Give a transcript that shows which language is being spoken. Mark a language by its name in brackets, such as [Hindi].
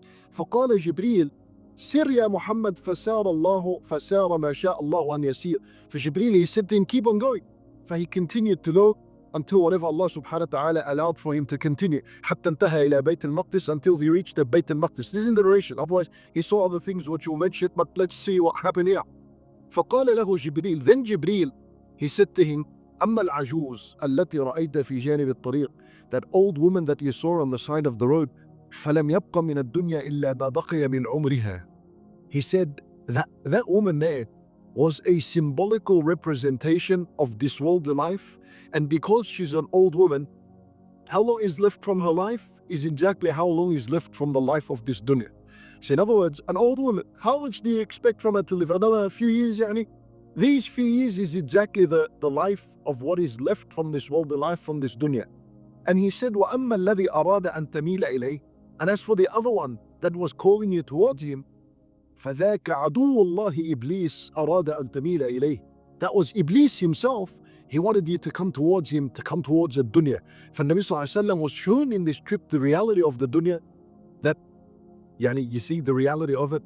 [Arabic] فقال جبريل سر يا محمد فسار ما شاء الله أن يسير. [English] For Jibreel, he said to him, keep on going. For he continued to go until whatever Allah subhanahu wa ta'ala allowed for him to continue. [Arabic] حتى انتهى إلى بيت المقدس, [English] until he reached the Bayt al-Maqdis. This is in the narration. Otherwise, he saw other things which you mentioned, but let's see what happened here. [Arabic] فقال له جبريل. [English] Then Jibreel, he said to him, [Arabic] أما العجوز التي رأيت في جانب الطريق. [English] That old woman that you saw on the side of the road, [Arabic] فلم يبق من الدنيا إلا ما بقي من عمرها. [English] He said that woman there was a symbolical representation of this worldly life, and because she's an old woman, how long is left from her life is exactly how long is left from the life of this dunya. So in other words, an old woman, how much do you expect from her to live? Another few years, These few years is exactly the life of what is left from this worldly life, from this dunya. And he said, [Arabic] وَأَمَّا الَّذِي أَرَادَ أَن تَمِيلَ إِلَيْهِ. [English] And as for the other one that was calling you towards him, [Arabic] فَذَاكَ عَدُوُّ اللَّهِ إِبْلِيسَ أَرَادَ أَن تَمِيلَ إِلَيْهِ. [English] That was Iblis himself. He wanted you to come towards him, to come towards the dunya. For Nabi Sallallahu Alaihi Wasallam was shown in this trip the reality of the dunya, that, you see the reality of it.